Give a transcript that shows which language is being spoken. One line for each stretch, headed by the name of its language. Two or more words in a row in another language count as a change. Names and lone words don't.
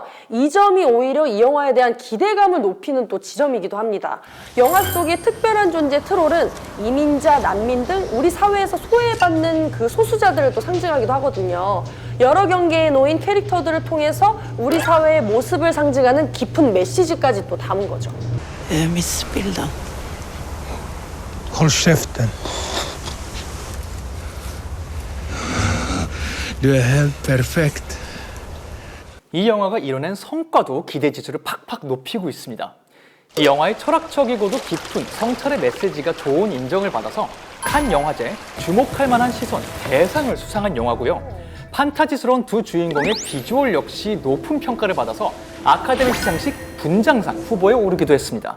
Korean: 이 점이 오히려 이 영화에 대한 기대감을 높이는 또 지점이기도 합니다. 영화 속의 특별한 존재 트롤은 이민자, 난민 등 우리 사회에서 소외받는 그 소수자들을 또 상징하기도 하거든요. 여러 경계에 놓인 캐릭터들을 통해서 우리 사회의 모습을 상징하는 깊은 메시지까지 또 담은 거죠.
Swedish: Miss Bilda. Håll käften. Du är helt perfekt.
Korean: 이 영화가 이뤄낸 성과도 기대 지수를 팍팍 높이고 있습니다. 이 영화의 철학적이고도 깊은 성찰의 메시지가 좋은 인정을 받아서 칸 영화제 주목할 만한 시선 대상을 수상한 영화고요. 판타지스러운 두 주인공의 비주얼 역시 높은 평가를 받아서 아카데미 시상식 분장상 후보에 오르기도 했습니다.